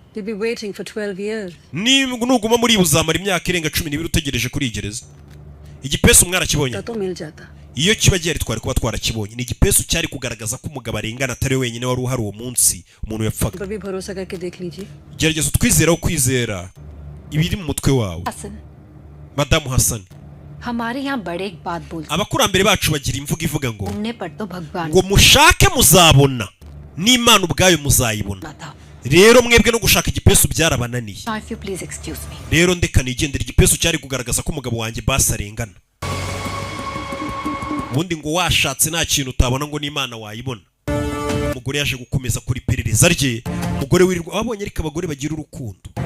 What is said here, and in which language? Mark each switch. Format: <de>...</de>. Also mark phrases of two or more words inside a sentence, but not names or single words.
<rw>nuguma muri buzamara imyaka irenga 12 utegereje kuri gereza igipesu mwarakibonye iyo kiba gihari twari kuba twarakibonye ni igipesu cyari kugaragaza ko umugabo arengana atari wenyine wari uhari uwo munsi umuntu yapfaga gerageza utwizeraho kwizera ibiri mu mutwe wawe madamu Hassan</rw> <hi>हमारे यहाँ बड़े एक बात बोलते</hi> <rw>abakurambere bacu bagira imvugo ivuga ngo ngo mushake muzabona n'Imana ubwayo muzayibona rero mwebwe no gushaka igipesu byarabananiye rero ndeka nigendera igipesu cyari kugaragaza ko umugabo wanjye basarengana ubundi ngo washatse nta kintu utabona ngo n'Imana wayibona umugore yaje gukomeza kuri perereza rye umugore wirirwa wabonye ariko abagore bagira urukundo</rw>